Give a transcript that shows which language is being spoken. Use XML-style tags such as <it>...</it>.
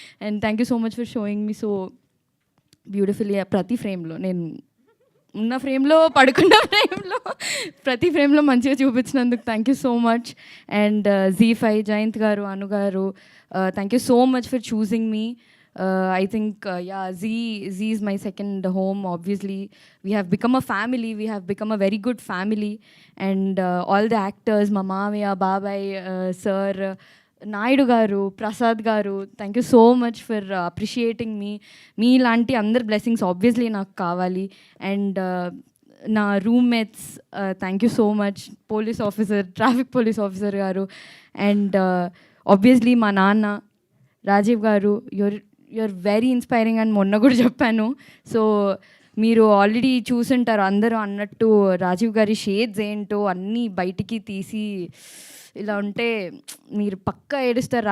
<en>And thank you so much for showing me so beautifully.</en> <te>ప్రతి ఫ్రేమ్లో, నేను ఉన్న ఫ్రేమ్లో, పడుకున్న ఫ్రేమ్లో, ప్రతి ఫ్రేమ్లో మంచిగా చూపించినందుకు</te> <en>Thank you so much. And Z5 Jayanth garu, Anu garu, thank you so much for choosing me. I think, Z is my second home. Obviously, we have become a family. We have become a very good family. And all the actors, Mamavya, Babai, Sir, Naidu Garu, Prasad Garu, thank you so much for appreciating me.</en> <te>Me lanti andar</te> <en>blessings obviously</en> <te>నాకు కావాలి.</te> <en>And</en> <te>నా</te> <en>Roommates, thank you so much.</en> <te>Police officer, traffic police officer గారు. And obviously మా నాన్న రాజీవ్ గారు,</te> <en>you are very inspiring</en> <te>అని మొన్న కూడా చెప్పాను. సో మీరు ఆల్రెడీ చూసుంటారు అందరూ అన్నట్టు రాజీవ్ గారి షేడ్స్ ఏంటో అన్నీ బయటికి తీసి ఇలా ఉంటే మీరు పక్కా ఏడుస్తారు.</te>